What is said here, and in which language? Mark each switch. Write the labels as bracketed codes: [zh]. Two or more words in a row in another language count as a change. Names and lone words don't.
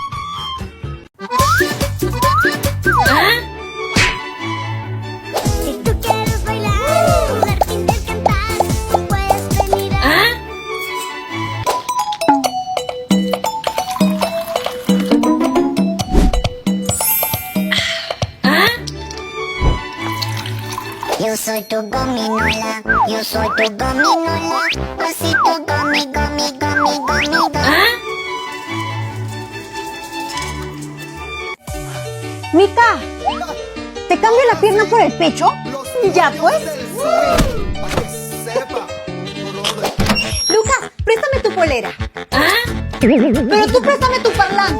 [es] Si tú quieres bailar, Martín del cantar, puedes venir a... Yo soy tu gominola, yo soy tu gominola, osito gomi, gomi, gomi, gomi, gomi. Mica, ¿te cambio la pierna por el pecho? Ya pues. Lucas, préstame tu polera. Pero tú préstame tu parlante.